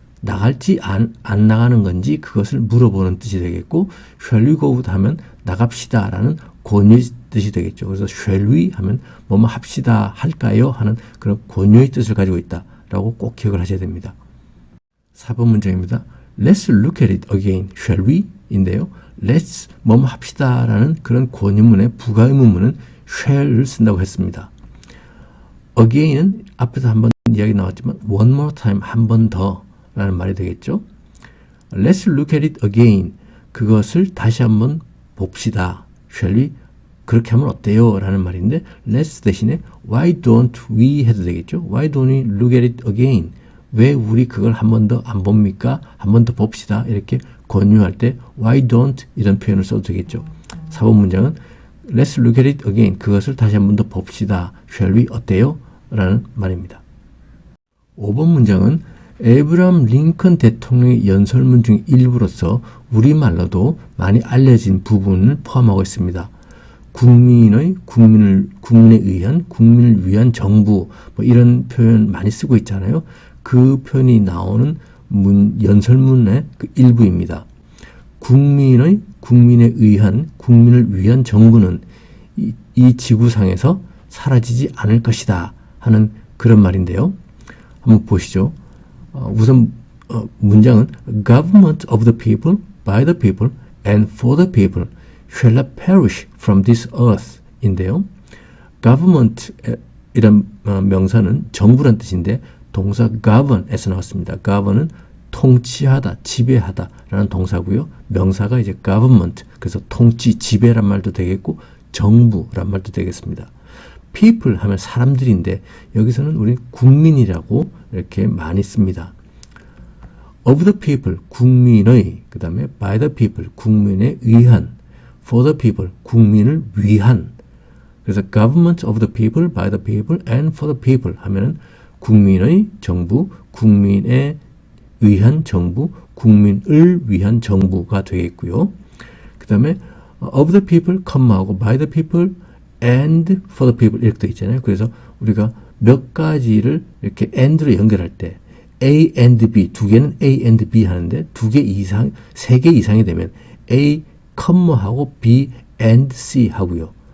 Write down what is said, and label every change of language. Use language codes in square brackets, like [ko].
[ko] 나갈지 안 나가는 건지 그것을 물어보는 뜻이 되겠고 [en] shall we go out [ko] 하면 나갑시다 라는 권유의 뜻이 되겠죠. 그래서 [en] shall we [ko] 하면 뭐뭐 합시다 할까요? 하는 그런 권유의 뜻을 가지고 있다 라고 꼭 기억을 하셔야 됩니다. 4번 문장입니다. [en] Let's look at it again, shall we? [ko] 인데요. Let's 뭐뭐 합시다 라는 그런 권유문의 부가의문문은 shall을 쓴다고 했습니다. again은 앞에서 한번 이야기 나왔지만 [en] one more time [ko] 한 번 더 라는 말이 되겠죠. [en] Let's look at it again. [ko] 그것을 다시 한번 봅시다. [en] Shall we? [ko] 그렇게 하면 어때요? 라는 말인데 let's 대신에 [en] why don't we [ko] 해도 되겠죠. [en] Why don't we look at it again? [ko] 왜 우리 그걸 한 번 더 안 봅니까? 한 번 더 봅시다. 이렇게 권유할 때 why don't 이런 표현을 써도 되겠죠. 4번 문장은 [en] Let's look at it again. [ko] 그것을 다시 한 번 더 봅시다. [en] Shall we? [ko] 어때요? 라는 말입니다. 5번 문장은 에이브라함 링컨 대통령의 연설문 중 일부로서 우리말로도 많이 알려진 부분을 포함하고 있습니다. 국민에 의한, 국민을 위한 정부 뭐 이런 표현 많이 쓰고 있잖아요. 그 표현이 나오는 연설문의 그 일부입니다. 국민에 의한, 국민을 위한 정부는 이 지구상에서 사라지지 않을 것이다 하는 그런 말인데요. 한번 보시죠. 우선 문장은 [en] Government of the people, by the people, and for the people shall not perish from this earth [ko] 인데요. Government 이란 명사는 정부란 뜻인데 동사 govern에서 나왔습니다. govern은 통치하다, 지배하다 라는 동사고요. 명사가 이제 government, 그래서 통치, 지배란 말도 되겠고 정부란 말도 되겠습니다. people 하면 사람들인데 여기서는 우리 국민이라고 이렇게 많이 씁니다. [en] of the people, [ko] 국민의, 그 다음에 [en] by the people, [ko] 국민에 의한, [en] for the people, [ko] 국민을 위한. [en] 그래서 government of the people, by the people, and for the people [ko] 하면은 국민의 정부, 국민에 의한 정부, 국민을 위한 정부가 되겠고요. 그 다음에 [en] of the people, [ko] 하고 [en] by the people, and for the people [ko] 이렇게 되어 있잖아요. 그래서 우리가 몇 가지를 이렇게 and로 연결할 때 A and B, 두 개는 A and B 하는데 두 개 이상, 세 개 이상이 되면 A, 하고 B and C 하고요.